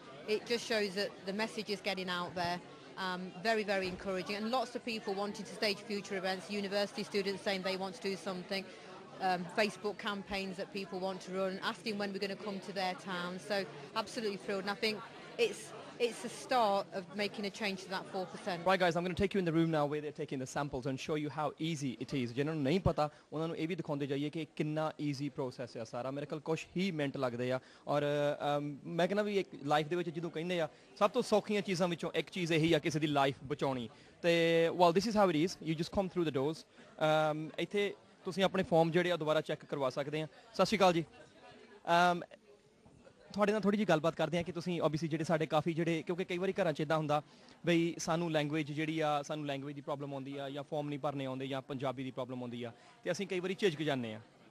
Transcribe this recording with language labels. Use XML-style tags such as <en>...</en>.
<en>It just shows that the message is getting out there. Very, very encouraging, and lots of people wanting to stage future events, university students saying they want to do something, Facebook campaigns that people want to run, asking when we're going to come to their town. So absolutely thrilled, and I think it's the start of making a change to that 4%. Right guys, I'm going to take you in the room now where they're taking the samples and show you how easy it is.</en> <pa>ਜਿਹਨਾਂ ਨੂੰ ਨਹੀਂ ਪਤਾ ਉਹਨਾਂ ਨੂੰ ਇਹ ਵੀ ਦਿਖਾਉਂਦੇ ਜਾਈਏ ਕਿ ਕਿੰਨਾ ਈਜ਼ੀ ਪ੍ਰੋਸੈਸ ਆ ਸਾਰਾ। ਮੇਰੇ ਕੋਲ ਕੁਝ ਹੀ ਮਿੰਟ ਲੱਗਦੇ ਆ, ਔਰ ਮੈਂ ਕਹਿੰਦਾ ਵੀ ਇੱਕ ਲਾਈਫ ਦੇ ਵਿੱਚ ਜਦੋਂ ਕਹਿੰਦੇ ਆ ਸਭ ਤੋਂ ਸੌਖੀਆਂ ਚੀਜ਼ਾਂ ਵਿੱਚੋਂ ਇੱਕ ਚੀਜ਼ ਇਹੀ ਆ ਕਿਸੇ ਦੀ ਲਾਈਫ ਬਚਾਉਣੀ।</pa> <en>ਤੇ well this is how it is, you just come through the doors।</en> <pa>ਇੱਥੇ ਤੁਸੀਂ ਆਪਣੇ ਫਾਰਮ ਜਿਹੜੇ ਆ ਦੁਬਾਰਾ ਚੈੱਕ ਕਰਵਾ ਸਕਦੇ ਆ। ਸਤਿ ਸ਼੍ਰੀ ਅਕਾਲ ਜੀ। ਤੁਹਾਡੇ ਨਾਲ ਥੋੜੀ ਜਿਹੀ ਗੱਲਬਾਤ ਕਰਦੇ ਆ ਕਿ ਤੁਸੀਂ ਓਬਵੀਅਸਲੀ ਜਿਹੜੇ ਸਾਡੇ ਕਾਫੀ ਜਿਹੜੇ, ਕਿਉਂਕਿ ਕਈ ਵਾਰੀ ਘਰਾਂ 'ਚ ਇਦਾਂ ਹੁੰਦਾ ਬਈ ਸਾਨੂੰ ਲੈਂਗੁਏਜ ਜਿਹੜੀ ਆ, ਸਾਨੂੰ ਲੈਂਗੁਏਜ ਦੀ ਪ੍ਰੋਬਲਮ ਆਉਂਦੀ ਆ, ਜਾਂ ਫਾਰਮ ਨਹੀਂ ਭਰਨੇ ਆਉਂਦੇ, ਜਾਂ ਪੰਜਾਬੀ ਦੀ ਪ੍ਰੋਬਲਮ ਆਉਂਦੀ ਆ, ਤੇ ਅਸੀਂ ਕਈ ਵਾਰੀ ਝਿਜਕ ਜਾਂਦੇ ਆ।</pa>